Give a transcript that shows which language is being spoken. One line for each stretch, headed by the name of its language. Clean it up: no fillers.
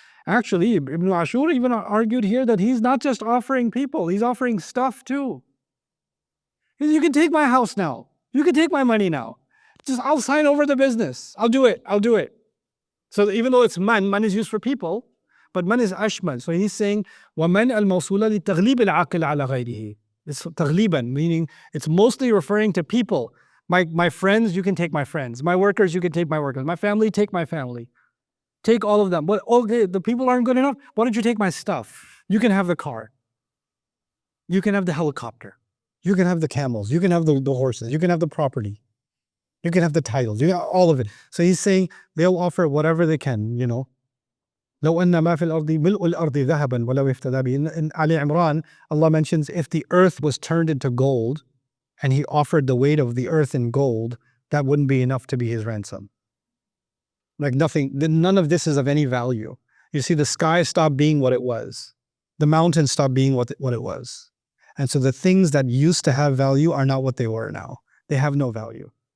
English: Actually, Ibn Ashur even argued here that he's not just offering people, he's offering stuff too. You can take my house now. You can take my money now. I'll sign over the business. I'll do it. So even though it's man is used for people, but man is ashmal. So he's saying,
Arabic: وَمَنْ الْمَوْصُولَ لِتَغْلِيبِ الْعَقِلِ عَلَى غَيْرِهِ.
English: It's تغليبًا, meaning it's mostly referring to people. My friends, you can take my friends. My workers, you can take my workers. My family, take my family. Take all of them. But okay, the people aren't good enough. Why don't you take my stuff? You can have the car. You can have the helicopter. You can have the camels. You can have the horses. You can have the property. You can have the titles. You can have all of it. So he's saying they'll offer whatever they can, you know.
Arabic: لو أن ما في الأرض ملء الأرض ذهبا ولو افتدى به.
English: In Ali Imran, Allah mentions if the earth was turned into gold and he offered the weight of the earth in gold, that wouldn't be enough to be his ransom. Like nothing, none of this is of any value. You see, the sky stopped being what it was. The mountain stopped being what it was. And so the things that used to have value are not what they were now. They have no value.